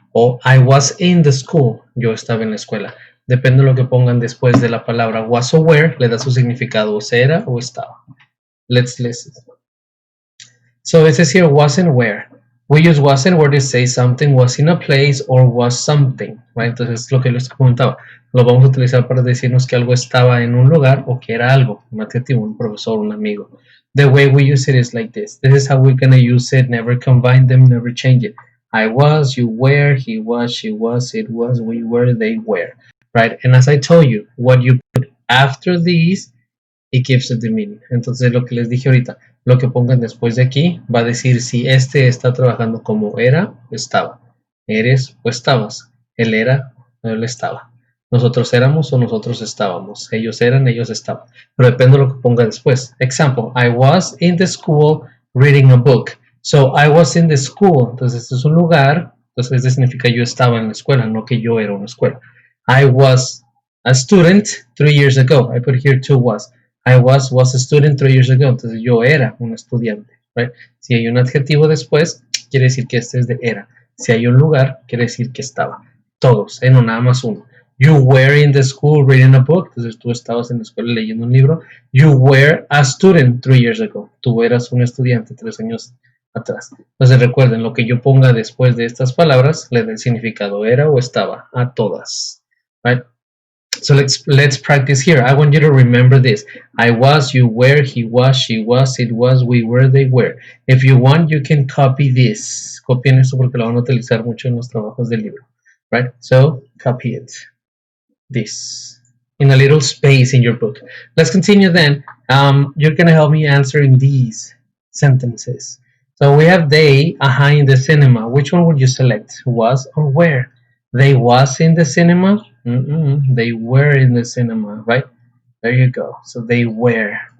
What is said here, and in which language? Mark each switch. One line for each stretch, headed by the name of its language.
Spanish: O
English: I was in the school,
Spanish: yo estaba en la escuela. Depende de lo que pongan después de la palabra was o were, le da su significado, o sea, era o estaba.
English: Let's listen. So it says here was and were. We use was and were to say something was in a place or was something, right?
Spanish: Entonces lo que les comentaba, lo vamos a utilizar para decirnos que algo estaba en un lugar o que era algo, un adjetivo, un profesor, un amigo.
English: The way we use it is like this. This is how we're going to use it. Never combine them, never change it. I was, you were, he was, she was, it was, we were, they were, right? And as I told you, what you put after these, it gives it the meaning.
Spanish: Entonces lo que les dije ahorita, lo que pongan después de aquí va a decir si este está trabajando como era o estaba. Eres o estabas. Él era o él estaba. Nosotros éramos o nosotros estábamos. Ellos eran, ellos estaban. Pero depende de lo que ponga después.
English: Example, I was in the school reading a book. So, I was in the school.
Spanish: Entonces, este es un lugar. Entonces, este significa yo estaba en la escuela, no que yo era una escuela.
English: I was a student 3 years ago. I put here two was. I was a student 3 years ago.
Spanish: Entonces, yo era un estudiante. Right? Si hay un adjetivo después, quiere decir que este es de era. Si hay un lugar, quiere decir que estaba. Todos, no nada más uno.
English: You were in the school reading a book.
Spanish: Entonces, tú estabas en la escuela leyendo un libro.
English: You were a student 3 years ago.
Spanish: Tú eras un estudiante 3 años atrás. Entonces recuerden, lo que yo ponga después de estas palabras le da el significado era o estaba a todas.
English: Right? So let's practice here. I want you to remember this. I was, you were, he was, she was, it was, we were, they were. If you want, you can copy this.
Spanish: Copien esto porque lo van a utilizar mucho en los trabajos del libro.
English: Right? So copy it. This. In a little space in your book. Let's continue then. You're going to help me answering these sentences. So we have they in the cinema. Which one would you select? Was or were? They was in the cinema? They were in the cinema, right? There you go. So they were.